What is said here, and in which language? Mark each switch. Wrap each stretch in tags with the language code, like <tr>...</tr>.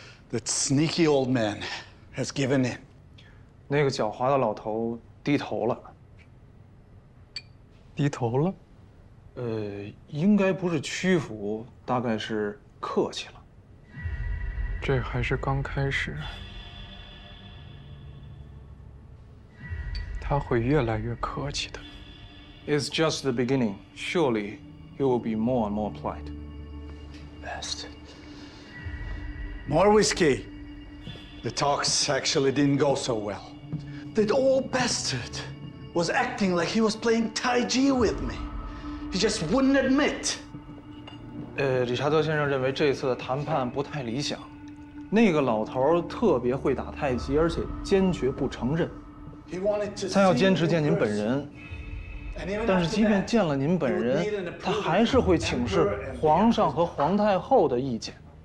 <en>That sneaky old man has given in.</en> <zh>那个狡猾的老头低头了。低头了？应该不是屈服，大概是客气了。这还是刚开始，他会越来越客气的。 It's just the beginning. Surely he will be more and more polite.</zh> <en>Bastard. More whiskey. The talks actually didn't go so well. That old bastard was acting like he was playing Tai Chi with me. He just wouldn't admit.</en> <zh>理查德先生认为这次的谈判不太理想。那个老头特别会打太极，而且坚决不承认。他要坚持见您本人。但是即便见了您本人，他还是会请示皇上和皇太后的意见。</zh>